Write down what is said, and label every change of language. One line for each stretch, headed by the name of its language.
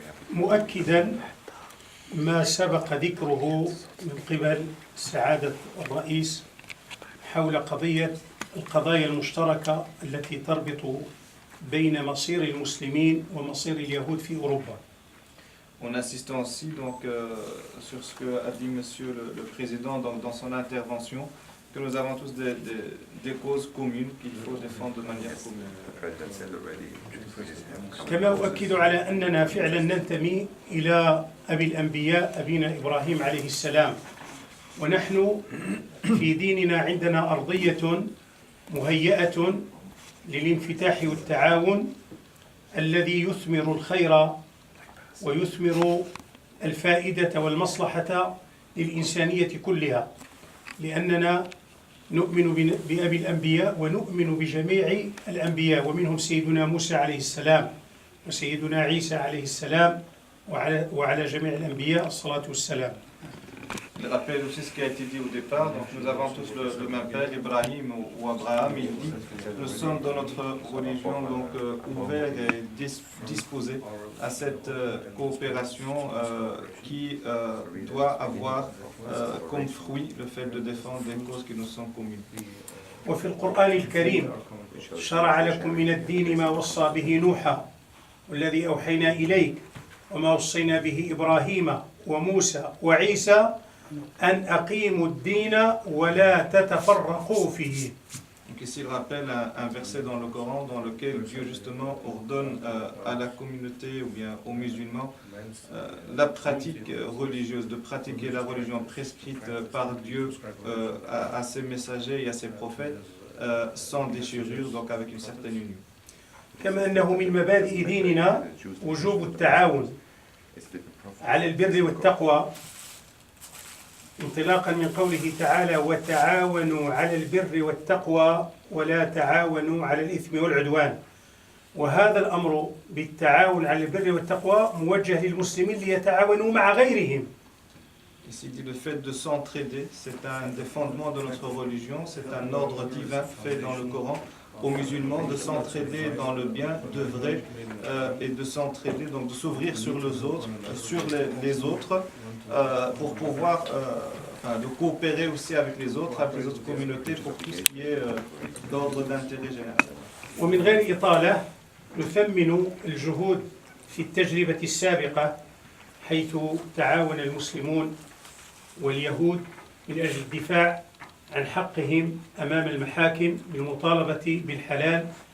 Arabic: مؤكدا ما سبق ذكره من قبل سعادة الرئيس حول القضايا المشتركة التي تربط بين مصير المسلمين ومصير اليهود في أوروبا.
French: En insistant aussi donc, sur ce que a dit monsieur le président donc, dans son intervention, que nous avons tous des causes communes qu'il faut défendre de manière commune.
Arabic: كما أؤكد على أننا فعلا ننتمي إلى أبي الأنبياء أبينا إبراهيم عليه السلام، ونحن في ديننا عندنا أرضية مهيئة للانفتاح والتعاون الذي يثمر الخير ويثمر الفائدة والمصلحة للإنسانية كلها، لأننا نؤمن بأبي الأنبياء ونؤمن بجميع الأنبياء، ومنهم سيدنا موسى عليه السلام وسيدنا عيسى عليه السلام وعلى جميع الأنبياء الصلاة والسلام.
French: il rappelle aussi ce qui a été dit au départ. Donc nous avons tous le même père, Ibrahim ou Abraham. Il dit, nous sommes dans notre religion donc ouverts et disposés à cette coopération qui doit avoir comme fruit le fait de défendre des causes qui nous sont communes.
Arabic: وفي القرآن الكريم شرع لكم من الدين ما وصى به نوحا والذي أوحينا إليك وما وصينا به إبراهيم وموسى وعيسى أن أقيموا الدين ولا تتفرقوا فيه.
French: Donc ici il rappelle un verset dans le Coran dans lequel Dieu justement ordonne à la communauté ou bien aux musulmans la pratique religieuse, de pratiquer la religion prescrite par Dieu à ses messagers et à ses prophètes sans déchirure, donc avec une certaine union.
Arabic: كما أنه من مبادئ ديننا وجوب التعاون على البر والتقوى انطلاقا من قوله تعالى وتعاونوا على البر والتقوى ولا تعاونوا على الإثم والعدوان. وهذا الأمر بالتعاون على البر والتقوى موجه للمسلمين ليتعاونوا مع غيرهم.
French: Ici dit le fait de s'entraider, c'est un des fondements de notre religion, c'est un ordre divin fait dans le Coran aux musulmans de s'entraider dans le bien, d'œuvrer et de s'entraider, donc de s'ouvrir sur les autres pour pouvoir de coopérer aussi avec les autres communautés pour tout ce qui est d'ordre d'intérêt général.
Arabic: ومن غير إطالة نثمن الجهود في التجربة السابقة حيث تعاون المسلمون واليهود من أجل الدفاع عن حقهم أمام المحاكم بالمطالبة بالحلال